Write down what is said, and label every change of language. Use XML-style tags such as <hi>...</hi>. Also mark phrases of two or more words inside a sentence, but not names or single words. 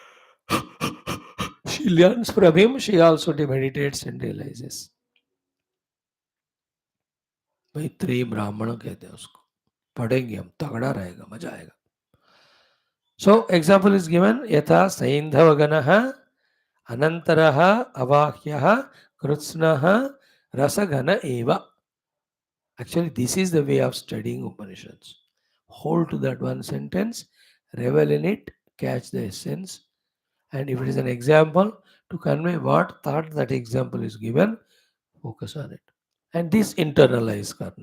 <en>she learns from him she also meditates and realizes</en> <hi>मैत्रेयी ब्राह्मण कहते हैं उसको पढ़ेंगे हम तगड़ा रहेगा मजा आएगा</hi> <en>So example is given</en> <sa>यथा सैन्धवघनः अनन्तरः अबाह्यः कृत्स्नः रसघन एव.</sa> <en>Actually, this is the way of studying Upanishads. Hold to that one sentence, revel in it, catch the essence, and if it is an example, to convey what thought that example is given, focus on it. And this internalize karna.</en>